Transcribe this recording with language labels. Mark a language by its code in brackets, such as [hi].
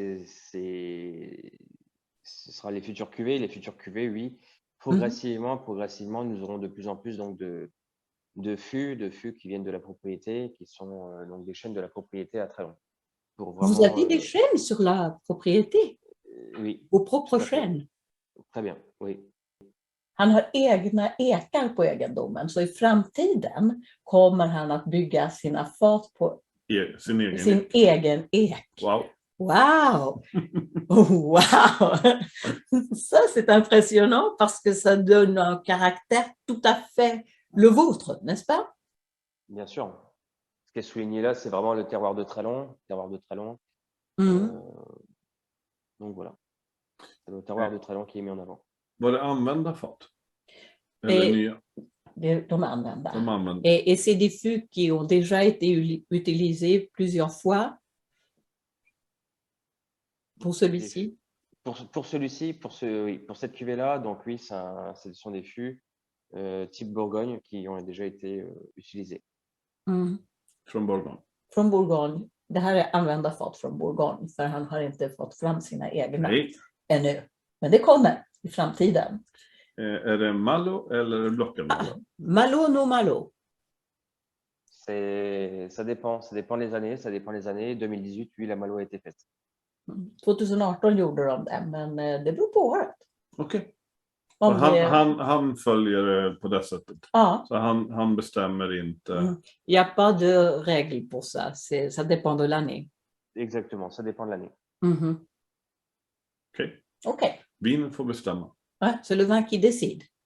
[fr] Ce sera les futures cuvées. Les futures cuvées, oui. Progressivement, nous aurons de plus en plus donc, de fûts qui viennent de la propriété, qui sont donc des chênes de la propriété à très long. Vous avez des chênes sur la propriété? Oui. Vos propres chênes? Très bien, oui. [sv] Han har egna ekar på egendomen, så i framtiden kommer han att bygga sina fat på sin egen ek. Wow! Wow! Wow! [fr] Ça, c'est impressionnant parce que ça donne un caractère tout à fait le vôtre, n'est-ce pas? Bien sûr. Ce qui est souligné là, c'est vraiment le terroir de Trélon. Donc voilà. C'est le terroir de Trélon qui est mis en avant. [sv] Var det använda fat? Eller nya? De använda. [fr] Et c'est des fûts qui ont déjà été utilisés plusieurs fois pour celui-ci? Pour celui-ci, oui, pour cette cuvée-là, donc oui, ce sont des fûts type Bourgogne qui ont déjà été utilisés. [sv] Från Bourgogne. Från Bourgogne. Det här är använda fat från Bourgogne, för han har inte fått fram sina egna ännu. Men det kommer i framtiden. Är det Malo eller Blocken-Malo? [fr] Malo no Malo. Ça dépend les années. 2018, oui, la Malo a été faite. [sv] 2018 gjorde de det, men det beror på året. Okej. Han följer det på det sättet. Ja. Så han bestämmer inte. [fr] Il n'y a pas de règle pour ça. Ça dépend de l'année. Exactement, ça dépend de l'année. [sv] Okej. Vinen får bestämma. [fr] Ouais, c'est le vin qui décide.